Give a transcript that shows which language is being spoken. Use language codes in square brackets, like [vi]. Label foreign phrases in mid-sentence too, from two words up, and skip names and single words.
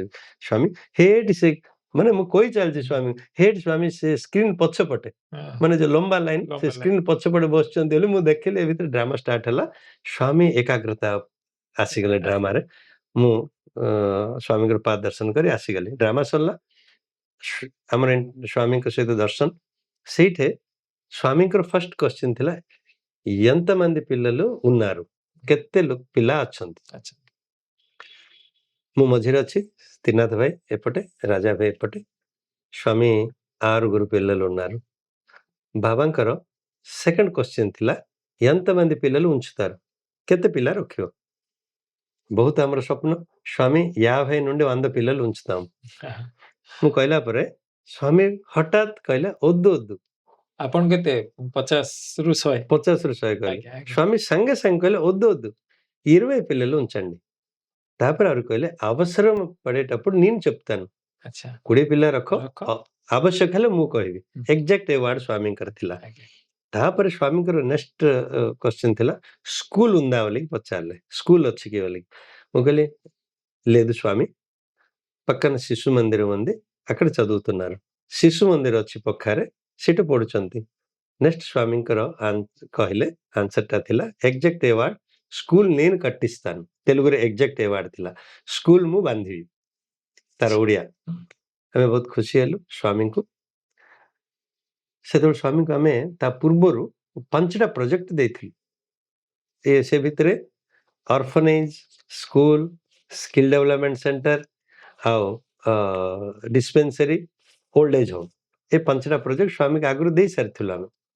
[or] ସ୍ୱାମୀ ହେଠି ସେ ମାନେ ମୁଁ କହି ଚାଲିଛି ସ୍ୱାମୀ ହେଠି, ସ୍ୱାମୀ ସେ ସ୍କ୍ରିନ୍ ପଛପଟେ, ମାନେ ଯୋଉ ଲମ୍ବା ଲାଇନ, ସେ ସ୍କ୍ରିନ୍ ପଛପଟେ ବସୁଛନ୍ତି ବୋଲି ମୁଁ ଦେଖିଲି। ଏ ଭିତରେ ଡ୍ରାମା ଷ୍ଟାର୍ଟ ହେଲା। ସ୍ୱାମୀ ଏକାଗ୍ରତା ଆସିଗଲେ ଡ୍ରାମାରେ। ମୁଁ ସ୍ୱାମୀଙ୍କର ପାଦ ଦର୍ଶନ କରି ଆସିଗଲି। ଡ୍ରାମା ସରିଲା, ଆମର ସ୍ୱାମୀଙ୍କ ସହିତ ଦର୍ଶନ। ସେଇଠି స్వామిଙ୍କର [en] first question [or] ଥିଲା, [te] ఎంతమంది పిల్లలు ఉన్నారు, [or] କେତେ ପିଲା ଅଛନ୍ତି? ମୁଁ ମଝିରେ ଅଛି, ତ୍ରିନାଥ ଭାଇ ଏପଟେ, ରାଜା ଭାଇ ଏପଟେ। [te] ସ୍ୱାମୀ 6 పిల్లలు ఉన్నారు. [or] ବାବାଙ୍କର [en] second question [or] ଥିଲା, [te] ఎంతమంది పిల్లలు ఉంచుతారు, [or] କେତେ ପିଲା ରଖିବ? ବହୁତ ଆମର ସ୍ୱପ୍ନ, ସ୍ୱାମୀ [te] 50 నుండి 100 పిల్లలు ఉంచుతాం। [or] ମୁଁ କହିଲା ପରେ ସ୍ୱାମୀ ହଠାତ୍ କହିଲେ, [te] వద్దు వద్దు, [or] ଆପଣ କେତେ 50ରୁ 100? 50ରୁ 100 କହିଲେ। ସ୍ୱାମୀ ସାଙ୍ଗେ ସାଙ୍ଗେ କହିଲେ, [te] వద్దు వద్దు, 20 పిల్లలు ఉంచండి। [or] ତାପରେ ଆହୁରି କହିଲେ, [te] అవసరం పడేటప్పుడు నేను చెప్తాను, [or] 20 ପିଲା ରଖ, ଆବଶ୍ୟକ ହେଲେ ମୁଁ କହିବି। ଏକ୍ଜାକ୍ଟ ଏ ୱାର୍ଡ ସ୍ୱାମୀଙ୍କର ଥିଲା। ତାପରେ ସ୍ୱାମୀଙ୍କର [en] next question [or] ଥିଲା, [te] స్కూల్ ఉందా [or] ବୋଲି పచ్చాలే, స్కూల్ ଅଛି କି ବୋଲି। ମୁଁ କହିଲି, [te] లేదు స్వామి, పక్కన శిశు మందిరం ఉంది, అక్కడ చదువుతున్నారు। [or] శిశు మందిର ଅଛି ପଖାରେ, ସେଠି ପଢୁଛନ୍ତି। నెక్స్ట్ స్వామిଙ୍କର କହିଲେ, ଆନ୍ସରଟା ଥିଲା ଏକ୍ଜାକ୍ଟ ଏ ୱାର୍ଡ, ସ୍କୁଲ [te] నేను కట్టిస్తాను। [or] తెలుగుରେ ଏକ୍ଜାକ୍ଟ ଏ ୱାର୍ଡ ଥିଲା, ସ୍କୁଲ ମୁଁ ବାନ୍ଧିବି, ତାର ଓଡ଼ିଆ। ଆମେ ବହୁତ ଖୁସି ହେଲୁ ସ୍ୱାମୀଙ୍କୁ। ସେତେବେଳେ ସ୍ୱାମୀଙ୍କୁ ଆମେ ତା ପୂର୍ବରୁ 5ଟା ପ୍ରୋଜେକ୍ଟ ଦେଇଥିଲୁ। ସେ ଭିତରେ ଅର୍ଫନେଜ, ସ୍କୁଲ, [en] skill development center [or] ଆଉ ଡିସ୍ପେନ୍ସରୀ, [en] old age home, [or] ଏ 5ଟା ପ୍ରୋଜେକ୍ଟ ସ୍ୱାମୀକୁ ଆଗରୁ ଦେଇ ସାରିଥିଲୁ ଆମେ।